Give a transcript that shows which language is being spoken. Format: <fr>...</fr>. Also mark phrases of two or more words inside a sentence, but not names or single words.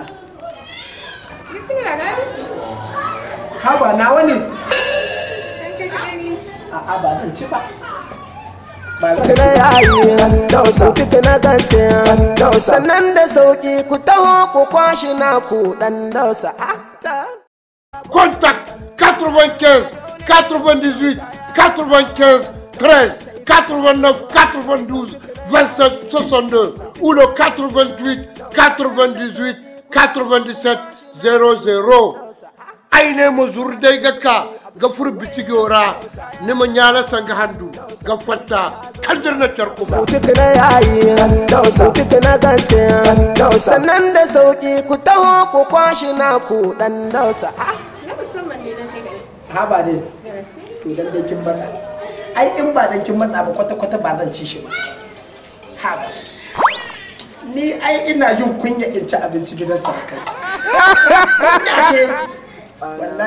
<ha>bismillah na dace haba na wani kai ka gani a'a ba zan ci ba Tuna yayi dausa fita na gaskiya dausa sannan da sauki ku taho ku kwashi na ku dan dausa</ha> <dje>Contact 95 98 95 13 89 92 27 62</dje> <fr>ou le</fr> <dje>88 98 97 00 aine mo zurde gaka ga furbiti gora ne mo nyala sanga handu ga fatta kaldir na tarko ba</dje> <ha>tuna yayi dausa fita na gaskiya dausa sannan da sauki ku taho ku kwashi na ku dan dausa na musamman ne dan kai gari haba dai to dan dai kin matsa ai in ba dan kin matsa ba kwata kwata ba zan ci shi ba haba ni ai ina jin kunya in ci abinci gidan sarkai ya ce wallahi</ha>